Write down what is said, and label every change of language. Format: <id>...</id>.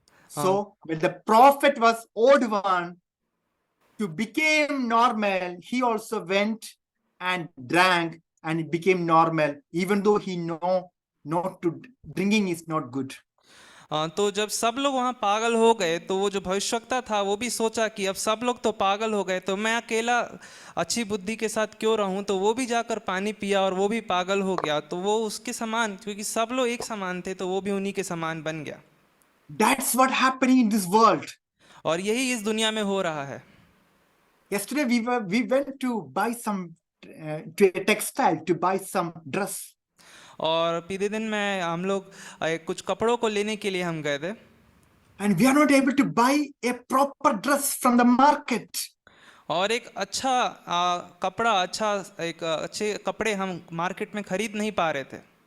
<en>So when the prophet was old one to became normal, he also went and drank and it became normal, even though he know not to drinking is not good.</en> <hi>तो जब सब लोग वहाँ पागल हो गए तो वो जो भविष्यवक्ता था वो भी सोचा कि अब सब लोग तो पागल हो गए तो मैं अकेला अच्छी बुद्धि के साथ क्यों रहूं, तो वो भी जाकर पानी पिया और वो भी पागल हो गया। तो वो उसके समान, क्योंकि सब लोग एक समान थे, तो वो भी उन्हीं के समान बन गया।</hi> <en>That's what happening in this world.</en> <hi>और यही इस दुनिया में हो रहा है।</hi> <en>Yesterday we went to buy some to a textile to buy some dress.</en> <hi>और पिछले दिन में हम लोग कुछ कपड़ों को लेने के लिए हम गए थे,</hi> <en>And we are not able to buy a proper dress from the market.</en> <hi>और एक अच्छा कपड़ा, अच्छे कपड़े हम मार्केट में खरीद नहीं पा रहे थे।</hi>